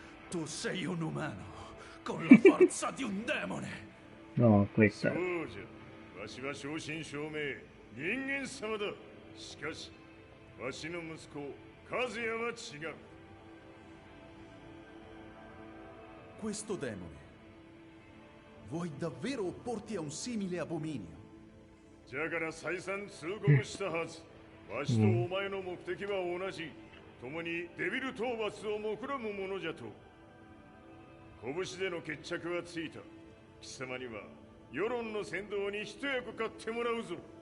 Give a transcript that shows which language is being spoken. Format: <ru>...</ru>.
<it>Tu sei un umano con la forza di un demone. No, questa.</it> <ja>そうじゃ。わしは正真正銘人間様だ。しかしわしの息子和也は違う。</ja> <it>Questo demone, vuoi davvero opporti a un simile abominio?</it> <ja>じゃから再三通告したはず。わしとお前の目的は同じ。共にデビル討伐を目論むものじゃと。拳での決着はついた。貴様には世論の先導に一役買ってもらうぞ。</ja>